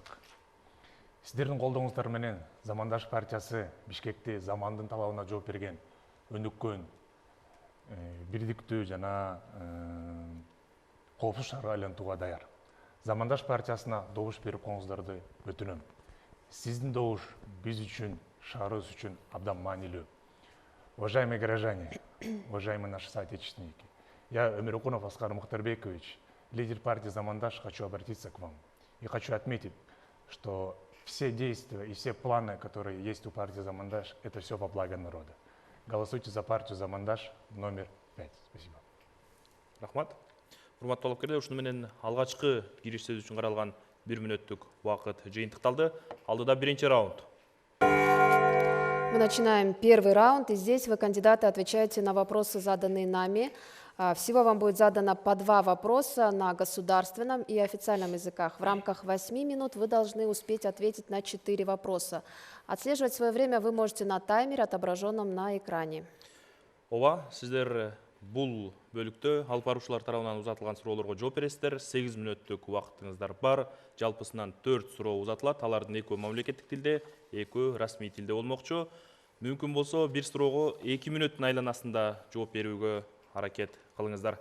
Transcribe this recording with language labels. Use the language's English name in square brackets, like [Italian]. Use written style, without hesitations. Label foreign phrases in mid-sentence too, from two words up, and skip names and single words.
[Kyrgyz] Сиздердин колдооңуздар менен Замандаш партиясы Бишкекти замандын талабына жооп берген, өнүккөн, бирдиктүү жана коопсуз шаарга айлантууга даяр. Замандаш партиясына добуш берип коюңуздарды өтүнөм. Сиздин добуш биз үчүн, шаарыбыз үчүн абдан маанилүү. [Russian] Уважаемые горожане, уважаемые наши соотечественники, я, Өмүрөкунов Аскар Мухтарбекович, лидер партии «Замандаш», хочу обратиться к вам. И хочу отметить, что все действия и все планы, которые есть у партии «Замандаш», это все во благо народа. Голосуйте за партию «Замандаш» номер 5. Спасибо. [Kyrgyz] Рахмат. Урматтуу талапкерлер, ушуну менен алгачкы кириш сөз үчүн каралган 1 мүнөттүк убакыт жыйынтыкталды. Алдыда биринчи раунд. [Russian] Мы начинаем первый раунд, и здесь вы, кандидаты, отвечаете на вопросы, заданные нами. Всего вам будет задано по 2 вопроса на государственном и официальном языках. В рамках 8 минут вы должны успеть ответить на 4 вопроса. Отслеживать свое время вы можете на таймере, отображенном на экране. [Kyrgyz] Ооба, сиздер бул бөлүктө алып баруучулар тарабынан узатылган суроолорго жооп бересиздер. 8 мүнөттүк убактыңыздар бар. Жалпысынан 4 суроо узатылат. Алардын 2 мамлекеттик тилде, 2 расмий тилде болмокчу. Мүмкүн болсо бир суроого 2 мүнөттүн айланасында жооп берүүгө аракет кылыңыздар.